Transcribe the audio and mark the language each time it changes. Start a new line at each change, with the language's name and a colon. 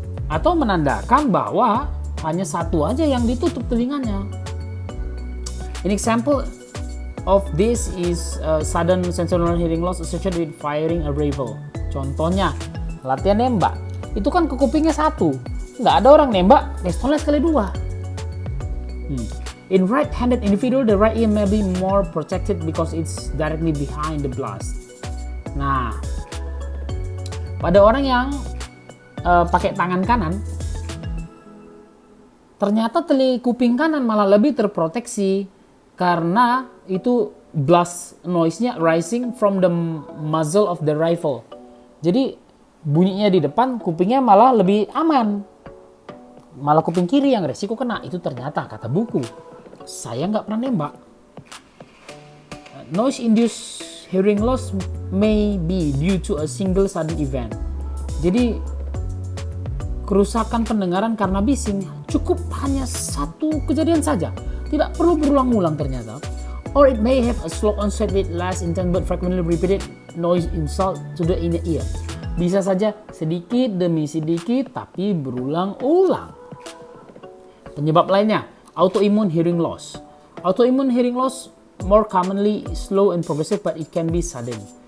Indonesian: Atau menandakan bahwa hanya satu aja yang ditutup telinganya.
English: An example of this is sudden sensorineural hearing loss associated with firing a rifle.
Indonesian: Contohnya, latihan nembak. Itu kan ke kupingnya satu. Nggak ada orang nembak, pistolnya sekali dua.
English: In right-handed individual, the right ear may be more protected because it's directly behind the blast.
Indonesian: Nah, pada orang yang pakai tangan kanan, ternyata kuping kanan malah lebih terproteksi karena itu blast noise-nya
English: rising from the muzzle of the rifle.
Indonesian: Jadi bunyinya di depan, kupingnya malah lebih aman. Malah kuping kiri yang resiko kena. Itu ternyata kata buku. Saya nggak pernah nembak.
English: Noise-induced hearing loss may be due to a single sudden event.
Indonesian: Jadi kerusakan pendengaran karena bising cukup hanya satu kejadian saja. Tidak perlu berulang-ulang ternyata.
English: Or it may have a slow onset with less intense but frequently repeated noise insult to the inner ear.
Indonesian: Bisa saja sedikit demi sedikit tapi berulang-ulang. Penyebab lainnya,
English: autoimmune hearing loss. Autoimmune hearing loss more commonly slow and progressive but it can be sudden.